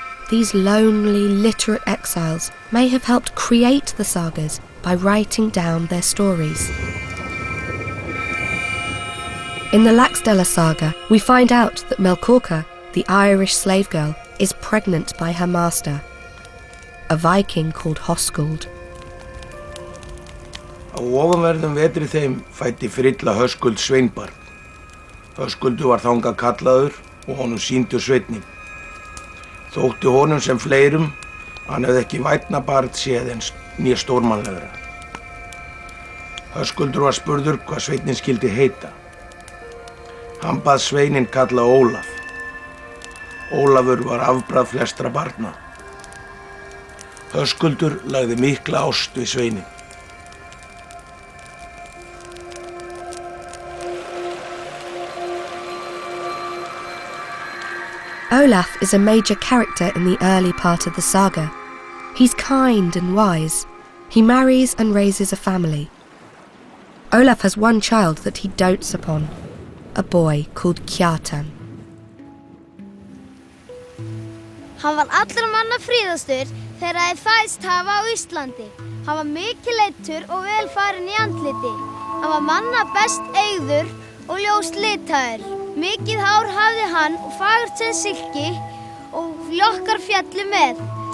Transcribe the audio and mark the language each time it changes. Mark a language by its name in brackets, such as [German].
[English] These lonely, literate exiles may have helped create the sagas by writing down their stories. In the Laxdæla saga, we find out that Melkorka, the Irish slave girl, is pregnant by her master, a Viking called Hoskuld. [Icelandic] Á ofanverðum vetri þeim fæddi Frilla Höskuld sveinbarn. Höskuldur var þangað kallaður og honum sýndur sveinninn. Þótti honum sem fleirum, hann hefði ekki vænna barn séð eins né stórmannlegra. Höskuldur var spurður hvað sveinninn skyldi heita. Hann bað sveininn kalla Ólaf. Ólafur var afbragð flestra barna. Höskuldur lagði mikla ást við sveininn. [English] Olaf is a major character in the early part of the saga. He's kind and wise. He marries and raises a family. Olaf has one child that he dotes upon, a boy called Kjartan. [Icelandic] Hann var allra manna fríðastur þegar þeir fæðst hafa á Íslandi. Hann var mikilleyddur og vel farinn í andliti. Hann var manna best eygður og ljóst litaður. Mikið hár hafði hann og fagurt sem silki og lokkar fjallu með.